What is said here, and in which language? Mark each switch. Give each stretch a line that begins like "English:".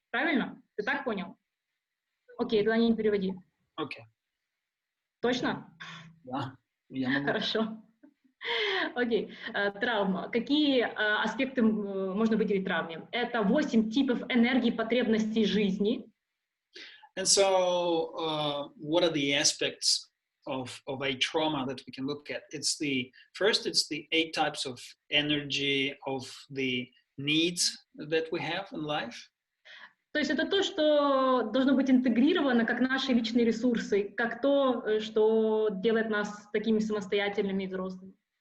Russian: Правильно? Ты так понял? Окей, тогда не переводи. Окей. Точно? Да, я могу. Хорошо. Окей. Травма. Какие аспекты можно выделить в травме? Это 8 типов энергии потребностей жизни.
English: And so, what are the aspects of a trauma that we can look at? It's the 8 types of energy of the needs that we have in life.
Russian: То есть это то, что должно быть интегрировано как наши личные ресурсы, как то, что делает нас такими самостоятельными и взрослыми.